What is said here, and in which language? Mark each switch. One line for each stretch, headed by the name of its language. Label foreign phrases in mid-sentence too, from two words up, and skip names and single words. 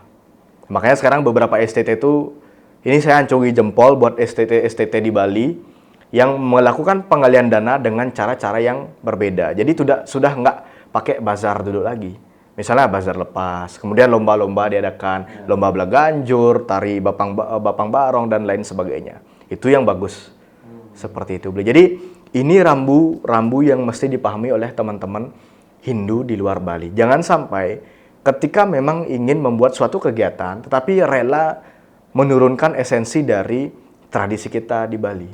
Indonesian: Makanya sekarang beberapa STT itu, ini saya acungi jempol buat STT di Bali yang melakukan penggalian dana dengan cara-cara yang berbeda. Jadi sudah nggak pakai bazar duduk lagi. Misalnya bazar lepas, kemudian lomba-lomba diadakan, lomba belaganjur, tari bapang barong, dan lain sebagainya. Itu yang bagus. Seperti itu. Jadi ini rambu yang mesti dipahami oleh teman-teman Hindu di luar Bali. Jangan sampai ketika memang ingin membuat suatu kegiatan, tetapi rela menurunkan esensi dari tradisi kita di Bali.